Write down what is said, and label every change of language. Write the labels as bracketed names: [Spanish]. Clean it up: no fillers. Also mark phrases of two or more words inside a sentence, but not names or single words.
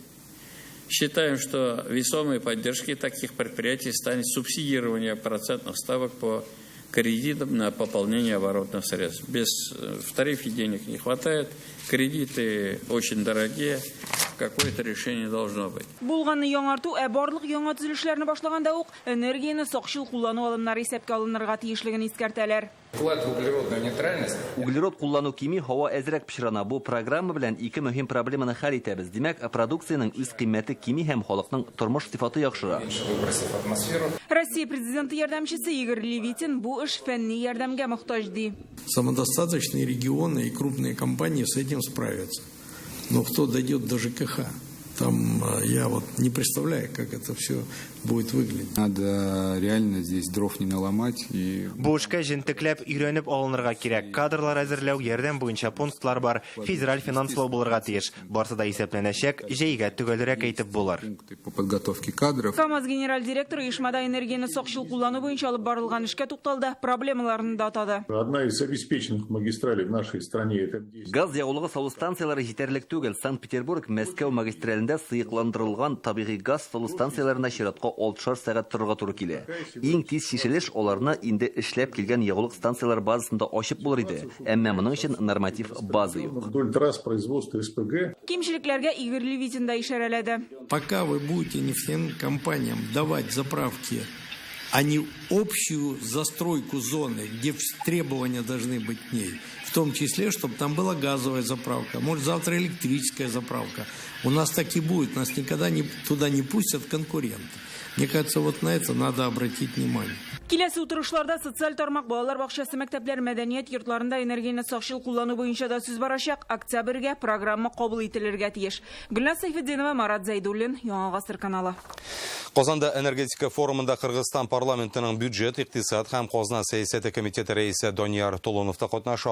[Russian] Считаем, что весомой поддержкой таких предприятий станет субсидирование процентных ставок по кредитам на пополнение оборотных средств. В тарифе денег не хватает, кредиты очень дорогие, какое-то решение должно быть. [Tatar] Булганны яңарту, барлык яңа төзелешләрне башлаганда ук энергияны сакчыл куллану алымнары исәпкә алынырга тиешлеген искәртәләр. [Russian] Вклад в углеродную нейтральность. [Tatar] Углерод куллану кими һава әзрәк пешерана. Бу программа белән ике мөһим проблеманы хәл итәбез. Димәк, продукциянең үз кыйммәте кими һәм халыкның тормыш сыйфаты яхшыра. Россия президенты ярдәмчесе Игорь Левитин бу эш фәнни ярдәмгә мохтаҗ ди. [Russian] Самодостаточные регионы и крупные компании с этим справятся. Но кто дойдет до ЖКХ? Там я вот не представляю, как это все будет выглядеть. Надо реально здесь дров не наломать. [Tatar] Бу эшкә җентекләп өйрәнеп алынырга кирәк. Кадрлар әзерләү, ярдәм буенча пунктлар бар. Федераль финанслау булырга тиеш. Барысы да исәпләнәчәк, җәйгә төгәлрәк әйтеп булыр. [Russian] По подготовке кадров. [Tatar] КАМАЗ генераль директоры оешмада энергияны сакчыл куллану буенча алып барылган эшкә тукталды, проблемаларын да атады. [Russian] Одна из обеспеченных магистралей в нашей стране это [Tatar] газ ягулыгы салу станциялары җитәрлек түгел. Санкт-Петербург, Мәскәү магистралендә сыйыкландырылган табигый газ салу станцияларына чиратка 6 сәгать торырга туры килә. Иң тиз шишелеш аларны инде эшләп килгән ягулык станциялар базасында ачып булыр иде. Әмма моның өчен норматив база юк. [Russian] Вдоль трасс производства СПГ. [Tatar] Кимчелекләргә Игорь Левитин да ишарәләде. [Russian] Пока вы будете нефтяным компаниям давать заправки, а не общую застройку зоны, где требования должны быть к ней, в том числе, чтобы там была газовая заправка, может завтра электрическая заправка. У нас так и будет, нас никогда туда не пустят конкуренты. Мне кажется, вот на это надо обратить внимание. [Tatar] Киләсе утырышларда социаль тармак, балалар бакчасы, мәктәпләр, мәдәният йортларында энергияны сакчыл куллану буенча да сүз барачак. Октябрьгә программа кабул ителергә тиеш. Гөлназ Сайфетдинова, Марат Зайдуллин, Яңа Гасыр каналы. Казанда энергетика форумында Кыргызстан парламентының бюджет, иктисад һәм казна сәясәте комитеты рәисе Донияр Толонов та катнаша.